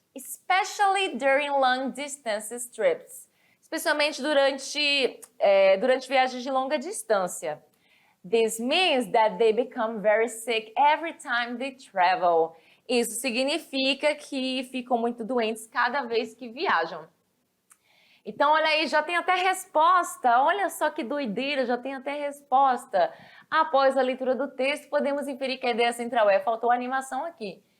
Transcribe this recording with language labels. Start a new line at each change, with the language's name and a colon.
English: Especially during long distance trips.
Portuguese: Especialmente durante viagens de longa distância.
English: This means that they become very sick every time they travel.
Portuguese: Isso significa que ficam muito doentes cada vez que viajam. Então, olha aí, já tem até resposta. Olha só que doideira, já tem até resposta. Após a leitura do texto, podemos inferir que a ideia central é faltou animação aqui.